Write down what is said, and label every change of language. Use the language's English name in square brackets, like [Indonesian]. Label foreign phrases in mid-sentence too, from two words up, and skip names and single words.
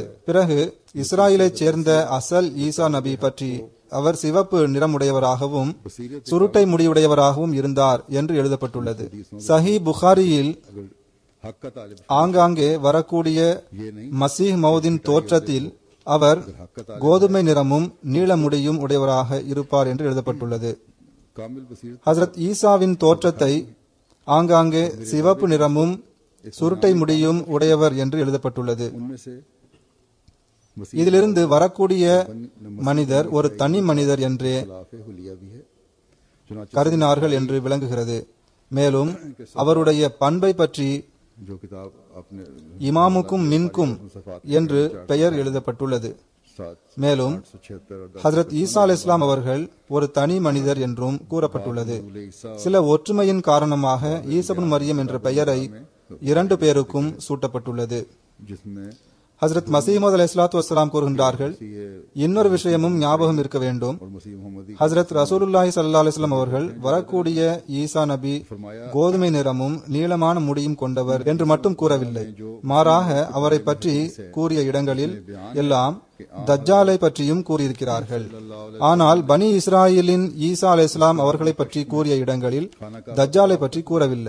[Tamil] பிறகு இஸ்ராயலைச் சேர்ந்த அசல் ஈசா நபி பற்றி அவர் சிவப்பு நிறமுடையவராகவும் சுருட்டை முடியுடையவராகவும் இருந்தார் என்று எழுதப்பட்டுள்ளது. சஹி புகாரியில் ஆங்காங்கே வரக்கூடிய மசீஹ் மௌதின் தோற்றத்தில் அவர் கோதுமை நிறமும் நீள முடியும் உடையவராக இருப்பார் என்று எழுதப்பட்டுள்ளது. [Urdu] کامل بصیرت [Tamil] ஹசரத் ஈசாவின் தோற்றத்தை ஆங்காங்கே சிவப்பு நிறமும் சுருட்டை முடியும் உடையவர் என்று எழுதப்பட்டுள்ளது. [Urdu] ان میں سے [Tamil] இதிலிருந்து வரக்கூடிய மனிதர் ஒரு தனி மனிதர் என்றே [Urdu] خلافِ حلیہ بھی ہے۔ چنانچہ [Tamil] கருதினார்கள் என்று விளங்குகிறது. மேலும் அவருடைய பண்பை பற்றி [Urdu] جو کتاب آپ نے [Tamil] இமாமுக்கும் மின்கும் என்று பெயர் எழுதப்பட்டுள்ளது. 776 ஹசரத் ஈசா [Arabic] عليه السلام [Tamil] அவர்கள் ஒரு தனி மனிதர் என்றும் கூறப்பட்டுள்ளது. சில ஒற்றுமையின் காரணமாக ஈசா இப்னு மரியம் என்ற பெயரை 2 பேருக்கும் சூட்டப்பட்டுள்ளது. [Urdu] जिसमें [Tamil] ஹசரத் மஸீஹ் மவ்ஊத் [Arabic] عليه الصلاة والسلام [Tamil] கூறுகின்றார்கள், இன்னொரு விஷயமும் ஞாபகம் இருக்க வேண்டும். [Urdu] اور مسیح محمدی [Tamil] ஹசரத் [Arabic] رسول الله صلى الله عليه وسلم [Tamil] அவர்கள் வரக்கூடிய ஈசா நபி கோதுமை நிறமும் நீளமான முடியும் கொண்டவர் என்று மட்டும் கூறவில்லை. மாறாக அவரை பற்றி கூறிய இடங்களில் எல்லாம் தஜ்ஜாலை பற்றியும் கூறியிருக்கிறார்கள். ஆனால் பனி இஸ்ராயலின் ஈசா அலைஹிஸ்ஸலாம் அவர்களை பற்றி கூறிய இடங்களில் தஜ்ஜாலை பற்றி கூறவில்லை.